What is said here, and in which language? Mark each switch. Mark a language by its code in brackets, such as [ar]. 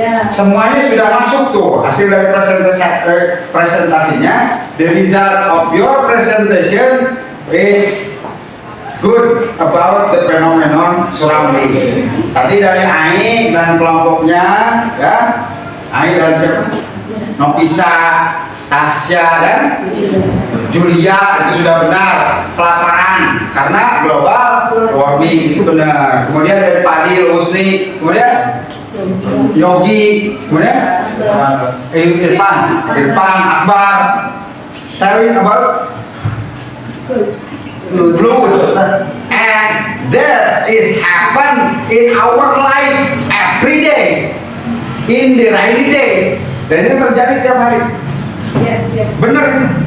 [id] Semuanya sudah masuk tuh hasil dari presentasinya. [en] The result of your presentation is good about the phenomenon surrounding. [id] Tadi dari Ai dan kelompoknya, ya, Ai dan siapa? Nopisa, Tasya dan Julia, itu sudah benar. Kelaparan karena global warming, itu benar. Kemudian dari Padil, Husni, kemudian Yogi, kemudian Irfan, Akbar, [en] telling about flood, and that is happen in our life every day, in the rainy day, [id] dan itu terjadi tiap hari. Benar itu.